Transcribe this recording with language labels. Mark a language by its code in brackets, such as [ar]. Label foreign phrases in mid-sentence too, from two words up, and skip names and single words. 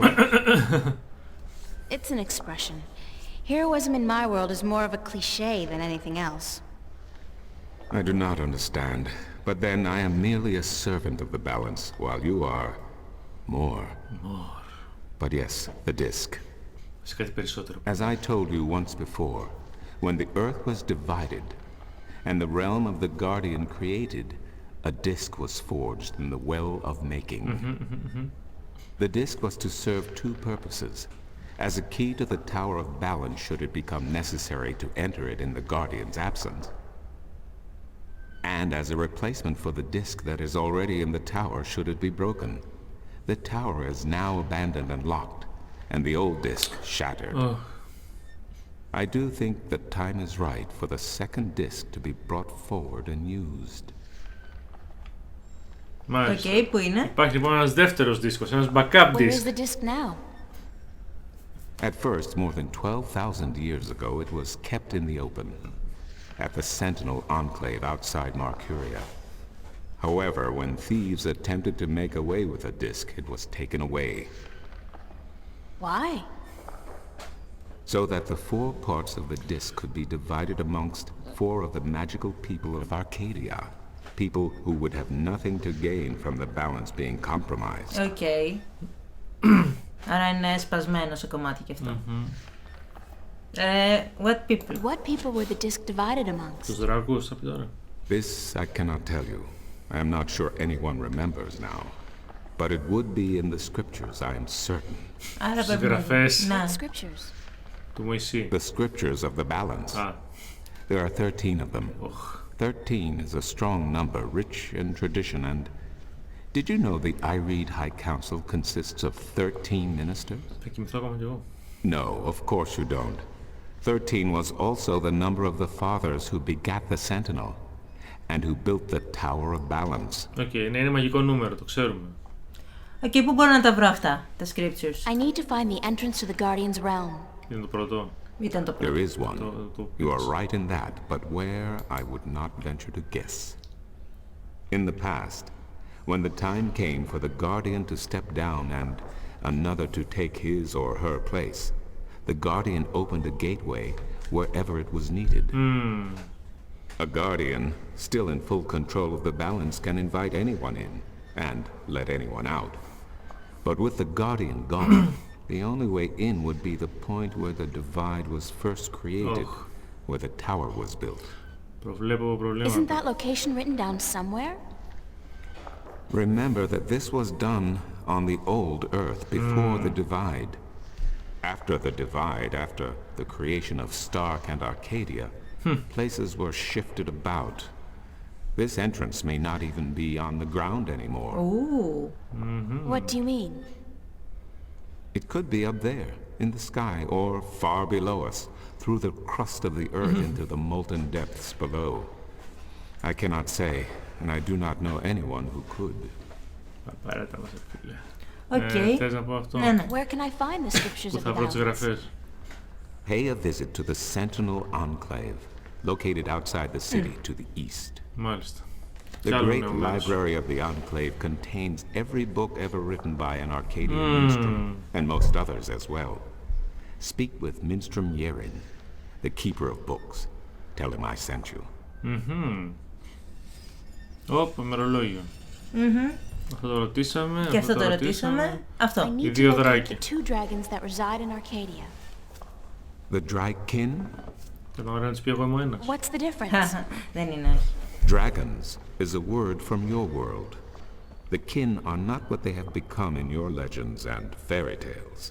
[en] It's an expression. Heroism in my world is more of a cliché than anything else. I do not understand. But then I am merely a servant of the balance, while you are... more. But yes, the disc. [el] Σε κάτι περισσότερο. [en] As I told you once before, when the Earth was divided, and the realm of the Guardian created, a disc was forged in the well of making. The disc was to serve two purposes. As a key to the Tower of Balance should it become necessary to enter it in the Guardian's absence. And as a replacement for the disc that is already in the tower should it be broken. The tower is now abandoned and locked, and the old disc shattered. I do think that time is right for the second disc to be brought forward and used. [el] Μάλιστα. Okay, που είναι? Υπάρχει λοιπόν ένας δεύτερος δίσκος, ένας backup [en] Where disc. is the disc now? At first, more than 12,000 years ago, it was kept in the open, at the Sentinel Enclave outside Marcuria. However, when thieves attempted to make away with the disc, it was taken away. Why? So that the four parts of the disc could be divided amongst four of the magical people of Arcadia. People who would have nothing to gain from the balance being compromised. Okay. [el] Άρα είναι σπασμένο σε κομμάτι και αυτό. [en] What people? What people were the disc divided amongst? [el] Τους δράκους, θα πει τώρα. [en] This I cannot tell you. I am not sure anyone remembers now. But it would be in the scriptures, I am certain. [el] Άρα Στις πρέπει να... γραφές Να. [en] Scriptures. [el] του Μωυσή. [en] The scriptures of the balance. [el] Α, [en] There are 13 of them. [el] οχ. [en] 13 is a strong number, rich in tradition, and... Did you know the Ireed High Council consists of 13 ministers? [el] Θα κοιμηθώ ακόμα κι εγώ. [en] No, of course you don't. 13 was also the number of the fathers who begat the Sentinel, and who built the Tower of Balance. [el] Οκ, ναι, είναι μαγικό νούμερο, το ξέρουμε. Okay, πού μπορώ να τα βρω αυτά, τα scriptures? [en] I need to find the entrance to the Guardian's realm. [el] Είναι το πρώτο. Ήταν το πρώτο. [en] There is one. You are right in that, but where, I would not venture to guess. In the past, when the time came for the Guardian to step down and another to take his or her place, the Guardian opened a gateway wherever it was needed. A Guardian, still in full control of the balance, can invite anyone in and let anyone out. But with the Guardian gone, the only way in would be the point where the divide was first created, where the tower was built. [el] Προβλέπω προβλήματα. [en] Isn't that location written down somewhere? Remember that this was done on the old Earth before the divide. After the divide, after the creation of Stark and Arcadia, places were shifted about. This entrance may not even be on the ground anymore. Ooh. What do you mean? It could be up there, in the sky, or far below us, through the crust of the Earth into the molten depths below. I cannot say, and I do not know anyone who could. [el] Παράτα μας, φίλε. [en] Okay. [el] Θες να πω αυτό? Ναι, ναι. [en] Where can I find the scriptures [el] Πού [en] of [el] θα [en] the [el] βρω τις [en] balance? [el] γραφές? [en] Pay a visit to the Sentinel Enclave, located outside the city to the east. [el] Μάλιστα. [en] The [el] Κι άλλο [en] great [el] νέο μέρος. [en] library of the Enclave contains every book ever written by an Arcadian minstrel, and most others as well. Speak with Minstrom Yerin, the keeper of books. Tell him I sent you. [el] Ωπ, ημερολόγιο. Αυτό το ρωτήσαμε. Και αυτό το ρωτήσαμε. Αυτό. [en] I [el] Οι [en] need to [el] δύο [en] locate the [el] δράκοι. [en] two dragons that reside in Arcadia. The Drykin? [el] Και τον να της πει εγώ είμαι ο ένας. [en] What's the difference? [el] Δεν είναι, όχι. [en] Dragons is a word from your world. The kin are not what they have become in your legends and fairy tales.